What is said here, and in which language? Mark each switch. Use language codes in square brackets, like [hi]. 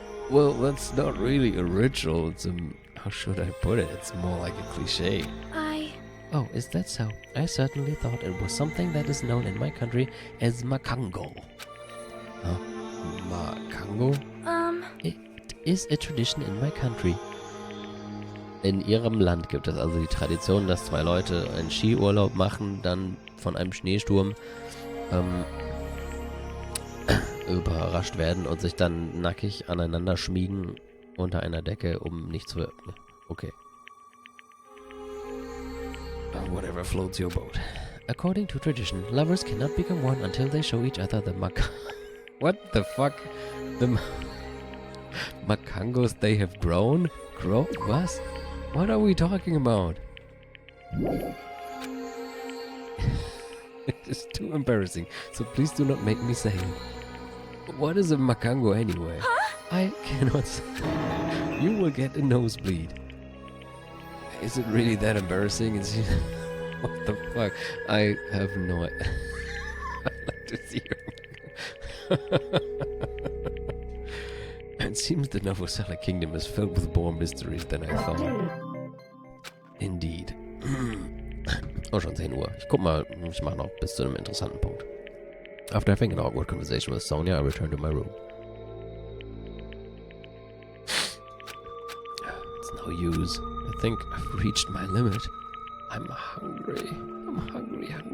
[en] Well, that's not really a ritual. It's how should I put it? It's more like a cliche. Oh, is that so? I certainly thought it was something that is known in my country as Makango. Huh? Makango? It is a tradition in my country. [de] In ihrem Land gibt es also die Tradition, dass zwei Leute einen Skiurlaub machen, dann von einem Schneesturm überrascht werden und sich dann nackig aneinander schmiegen unter einer Decke, um nicht zu... [en] Okay. Whatever floats your boat. According to tradition, lovers cannot become one until they show each other the What the fuck? The Makangos they have grown? Was? What are we talking about? It's too embarrassing, so please do not make me say it. What is a Makango anyway? Huh? I cannot say. You will get a nosebleed. Is it really that embarrassing? What the fuck? I have no idea. I'd like to see her. It seems the Novosela kingdom is filled with more mysteries than I thought. [de] Indeed. Oh, schon 10 Uhr. Ich guck mal, ich mache noch bis zu einem interessanten Punkt. [en] After having an awkward conversation with Sonia, I return to my room. It's no use. I think I've reached my limit. I'm hungry. I'm hungry.